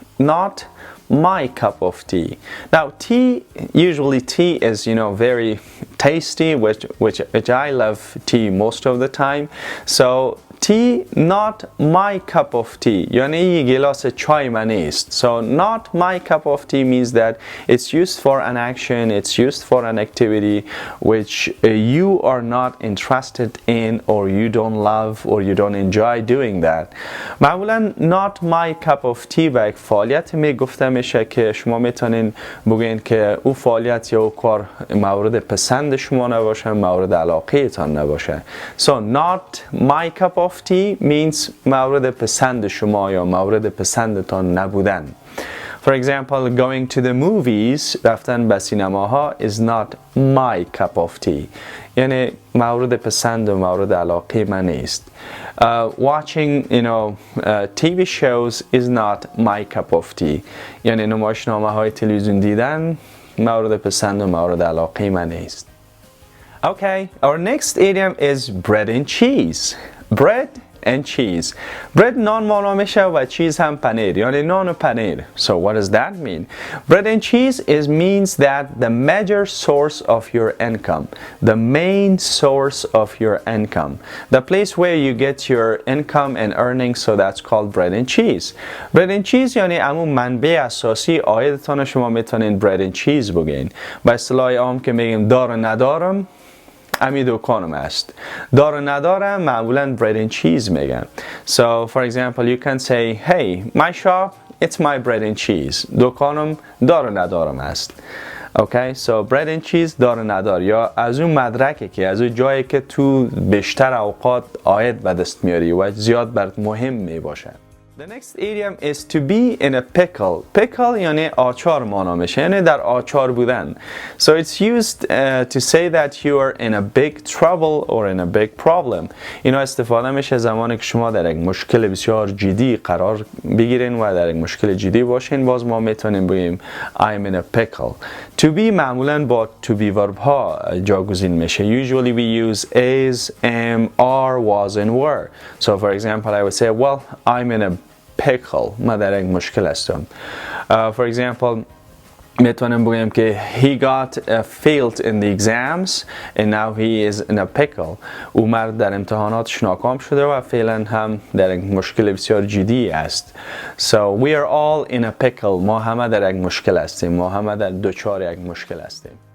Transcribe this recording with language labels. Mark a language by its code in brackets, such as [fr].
[en] Not my cup of tea. Now tea, usually tea is very tasty, which I love tea most of the time. So tea, not my cup of tea. [fa] یعنی یک گلاس چای من نیست. [en] So not my cup of tea means that it's used for an action, it's used for an activity which you are not interested in or you don't love or you don't enjoy doing that. [fa] معمولا [en] not my cup of tea [fa] و یک فعالیت می گفته میشه که شما میتونین بگین که او فعالیت یا او کار مورد پسند شما نباشه، مورد علاقه تان نباشه. [en] So not my cup of tea means [fa] مورد پسند شما یا مورد پسندتان نبودن. [en] For example, going to the movies, [fa] رفتن به سینماها [en] is not my cup of tea. [fa] یعنی مورد پسند و مورد علاقه من نیست. [en] Watching, TV shows is not my cup of tea. [fa] یعنی نمایشنامه‌های تلویزیون دیدن مورد پسند و مورد علاقه من نیست. [en] Okay, our next idiom is bread and cheese. Bread and cheese. [fa] Bread نان معنا میشه و cheese هم پنیر یعنی نان و پنیر. [en] So what does that mean? Bread and cheese means that the major source of your income, the main source of your income, the place where you get your income and earnings, so that's called bread and cheese. Bread and cheese [fa] یعنی همون منبع اساسی عایدتان شما میتونین bread and cheese بگین. با اصطلاح عام که میگیم دار و ندارم امی دکانم است. دار و ندارم معمولا [en] bread and cheese [fa] میگن. [en] So for example you can say hey my shop it's my bread and cheese. [fa] دکانم دار و ندارم است. Okay, so [en] bread and cheese [fa] دار و ندار یا از اون مدرکه که از اون جایی که تو بیشتر اوقات عاید به دست میاری و زیاد برات مهم میباشه. [en] The next idiom is to be in a pickle. [fa] Pickle یعنی آچار معنا میشه یعنی در آچار بودن. [en] So it's used to say that you are in a big trouble or in a big problem. [fa] اینا استفاده میشه زمانی که شما در یک مشکل بسیار جدی قرار بگیرین و در یک مشکل جدی باشین. باز ما میتونیم بگیم [en] I'm in a pickle. [fa] To be معمولا با to be verb ها جاگزین میشه. [en] Usually we use is, am, are, was and were. So for example I would say well I'm in a pickle. [fa] ما در یک مشکل هستم. [en] For example [fa] میتونم بگم که [en] he got failed in the exams and now he is in a pickle. [fa] او مرد در امتحاناتش ناکام شده و فعلا هم در یک مشکل بسیار جدی است. [en] So we are all in a pickle. [fa] ما همه در یک مشکل هستیم. ما همه در دچار یک مشکل هستیم.